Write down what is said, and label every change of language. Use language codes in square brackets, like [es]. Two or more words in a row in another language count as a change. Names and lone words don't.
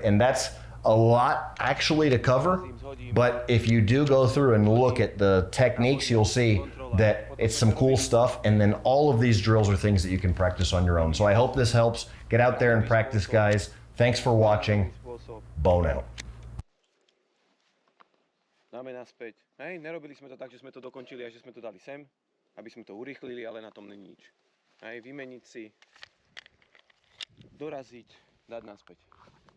[en] And that's a lot actually to cover, but if you do go through and look at the techniques, you'll see that it's some cool stuff, and then all of these drills are things that you can practice on your own. So I hope this helps. Get out there and practice, guys. Thanks for watching. Bone out. [sk] Dáme naspäť. Hej, nerobili sme to tak, že sme to dokončili a že sme to dali sem, aby sme to urýchlili, ale na tom není nič. Hej, vymeniť si, doraziť, dať naspäť.